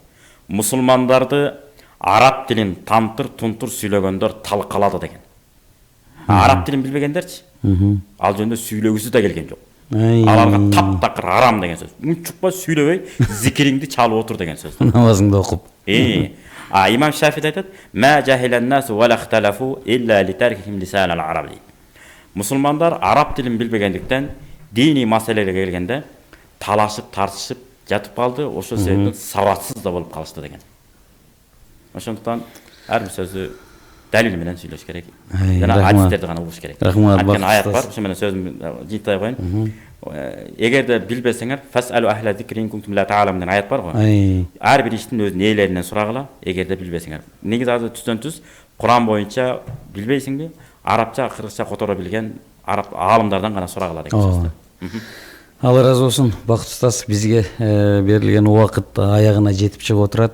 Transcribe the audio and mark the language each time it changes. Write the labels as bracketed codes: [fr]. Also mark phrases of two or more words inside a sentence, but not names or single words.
[ky] Мусулмандарды араб тилин тантыр тунтур сүйлөгөндөр талкалады деген. Араб тилин билбегендерчи? Ал жөнүндө сүйлөгүсү да келген жок. Аларга таптакыр арам деген сөз. Унчукпа сүйлөбөй, зикириңди чалып отур деген сөз. Намазыңды окуп. Имам Шафи айтат: [ar] "ما جهل الناس ولا اختلفوا إلا لتركهم لسان العرب." [ky] Мусулмандар араб тилин билбегендиктен дини маселелерге келгенде талашып, тартышып жатып калды. Ошол себептен сабатсыз да болуп калышты деген. Ошондуктан ар бир сөздү далил менен сүйлөш керек. Жана хадистерди гана угуш керек. Анткени аят бар, ошо менен сөзүмдү жыйынтпай коеюн. Эгерде билбесеңер, [ar] فاسألوا أهل الذكر كنتم لا تعلمون [ky] деген аят бар го. Ар бир иштин өзүнүн ээлеринен сурагыла, эгерде билбесеңер. Негизи азыр түздөн-түз Куран боюнча билбейсиңби? Арабча, кыргызча которо билген араб аалымдардан гана сурагыла деген сөз. Алла разы болсун. Бакыт устаз, бизге берилген убакыт аягына жетип чыгып отурат.